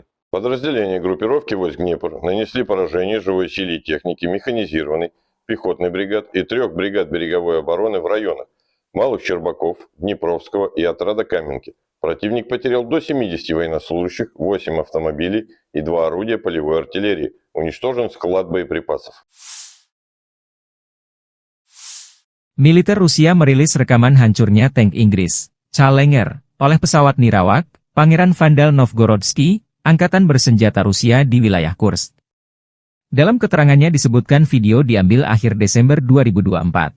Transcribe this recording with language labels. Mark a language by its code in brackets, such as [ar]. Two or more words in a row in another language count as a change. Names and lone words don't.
[ru] Подразделения группировки войск Днепр нанесли поражение живой силе и технике механизированной, пехотной бригад и 3 бригад береговой обороны в районах Малых Щербаков, Днепровского и отряда Каменки. Противник потерял до 70 военнослужащих, 8 автомобилей и 2 орудия полевой артиллерии. Уничтожен склад боеприпасов. [id] Militer Rusia merilis rekaman hancurnya tank Inggris, Challenger, oleh pesawat nirawak, Pangeran Vandal Novgorodsky, Angkatan Bersenjata Rusia di wilayah Kursk. Dalam keterangannya disebutkan video diambil akhir Desember 2024.